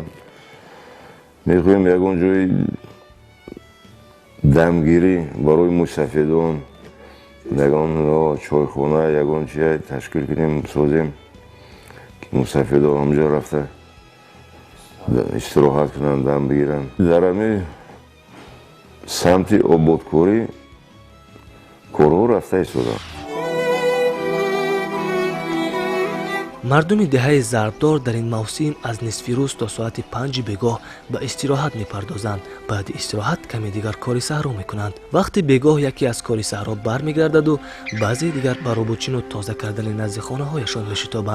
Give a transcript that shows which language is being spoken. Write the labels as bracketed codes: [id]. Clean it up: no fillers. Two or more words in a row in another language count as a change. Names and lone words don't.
[fa] میخواهیم یکان جای دمگیری برای مسافران، یکان چایخانه، یکان چیه تشکیل کنیم سازیم که مسافران همجا رفته استراحت کنن، دم بگیرن. در همین سمت آبادکاری کارها رفته ایستادن. [tg] мардуми деҳаи зарбдор дар ин мавсим аз нисфи рӯз то соати 5 бегоҳ ба истироҳат мепардозанд. баъди истироҳат каме дигар кори саҳро мекунанд. вақти бегоҳ яке аз кори саҳро бармегардаду баъзеи дигар ба рӯбучину тоза кардани назди хонаҳояшон мешитобанд.